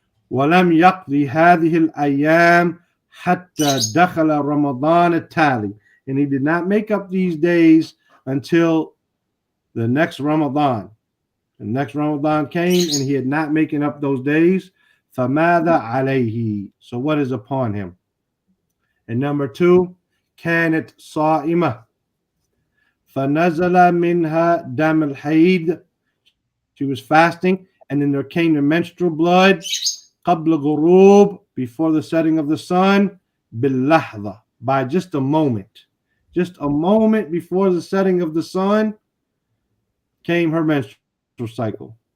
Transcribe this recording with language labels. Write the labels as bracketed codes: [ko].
[ar] Walam yaqdi hadhihi al-ayam hatta dakhala Ramadan at-tali. [en] And he did not make up these days until the next Ramadan. The next Ramadan came and he had not making up those days. [ar] فَمَاذَا عَلَيْهِ. [en] So what is upon him? And number 2, [ar] كانت صائمة فنزل منها دم الحيض. [en] She was fasting, and then there came the menstrual blood [ar] قبل غروب, [en] before the setting of the sun, [ar] باللحظة, [en] by just a moment. Just a moment before the setting of the sun came her menstrual cycle.